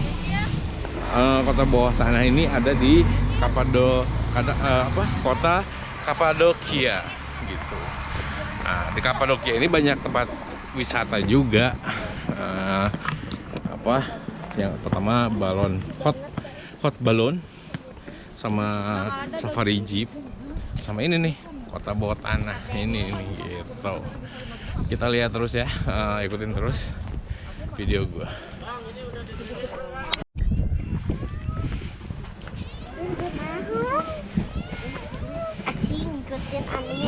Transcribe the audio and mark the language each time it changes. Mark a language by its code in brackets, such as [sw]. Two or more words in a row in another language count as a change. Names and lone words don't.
[id] Kota bawah tanah ini ada di kota Kapadokia gitu. Nah, di Kapadokia ini banyak tempat wisata juga. Yang pertama balon [en] hot hot balloon, [id] sama [en] safari jeep, [id] sama ini nih kota bawah tanah ini gitu. Kita lihat terus ya, ikutin terus video gua. Acing ngikutin anehnya.